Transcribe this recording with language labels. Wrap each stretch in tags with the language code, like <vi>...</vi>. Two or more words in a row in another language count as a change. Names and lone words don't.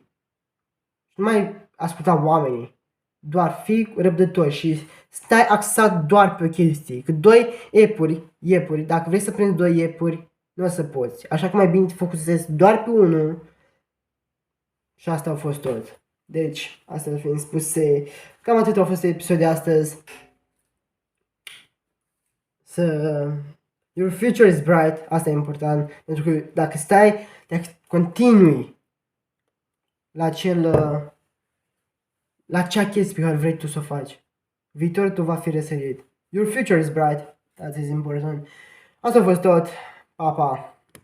<ro>Nu mai asculta oamenii, doar fii răbdător și stai axat doar pe chestii. Că 2 iepuri, dacă vrei să prinzi 2 iepuri, nu o să poți. Așa că mai bine te focusezi doar pe unul și asta a fost tot. Deci, asta fiind spuse, cam atât a fost episodul de astăzi.</ro> <en>Your future is bright,</en> <ro>asta e important, pentru că dacă continui la acea chestie pe care vrei tu să o faci, viitorul tău va fi răsărit.</ro> <en>Your future is bright, that is important.</en> <ro>Asta a fost tot, pa, pa!</ro>